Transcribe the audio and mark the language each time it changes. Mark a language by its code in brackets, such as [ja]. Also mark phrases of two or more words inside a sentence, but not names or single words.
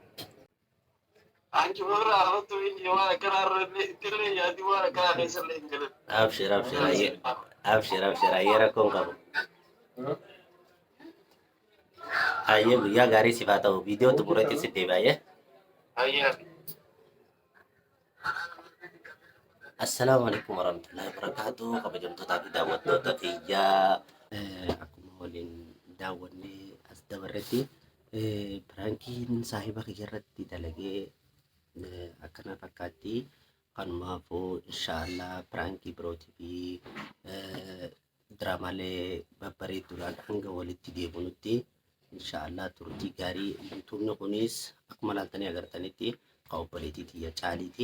[om] Anki warra arratu inni waan akkanaa irra ittillee yaadii waan akkanaa keessa illee hin galan. Abshir abshir ayyee abshir ayyee rakkoon qabu. Ayyee guyyaa gaarii siif haa ta'u viidiyoo xumureetti si deebi'ayyee. Ayyaa. [ar] السلام عليكم ورحمة الله وبركاته. [om] Kabajamtootaa fi daawwattoota kiyyaa akkuma waliin daawwannee as dabarretti piraankiin saahiba kiyya irratti dalagee akkana fakkaatti. Kanumaafuu inshaallah piraankii birootii fi diraamaalee babbareedduudhaan hanga walitti deebinutti inshaallah turtii gaarii yuutuubni kunis akkuma laaltanii agartanitti kan obboleettii tiyya caaliiti.